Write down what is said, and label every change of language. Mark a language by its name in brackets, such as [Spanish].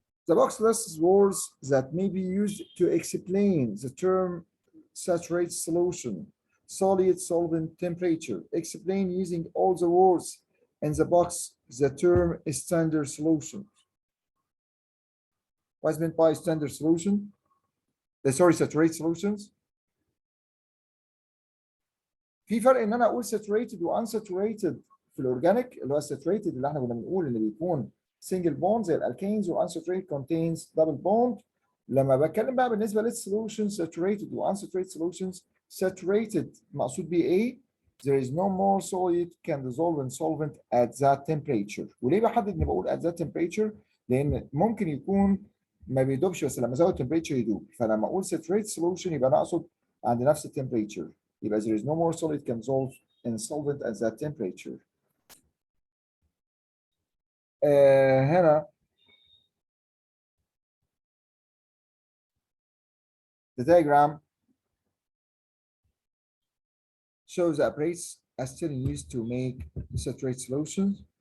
[English] The box lists words that may be used to explain the term saturated solution, solid, solvent, temperature. Explain using all the words in the box the term standard solution. What is meant by standard solution? Sorry, saturated solutions. [Arabic] في فرق ان انا اقول saturated و unsaturated في الاورجانيك، اللي هو saturated اللي احنا كنا بنقول ان بيكون single bond زي الالكينز، و [English] unsaturated contains double bond. [Arabic] لما بتكلم بقى بالنسبه للسولوشنز saturated و unsaturated solutions، saturated مقصود بيه ايه؟ [English] There is no more solid can dissolve in solvent at that temperature. [Arabic] وليه بحدد اني بقول [English] at that temperature؟ [Arabic] لان ممكن يكون ما بيدوبش بس لما ازود temperature يدوب، فلما اقول saturated solution يبقى انا اقصد عند نفس التمبريتشر. [English] يبقى there is no more solid can dissolve in solvent at that temperature. [Arabic] هنا [English] the diagram shows the apparatus as still used to make saturated solutions.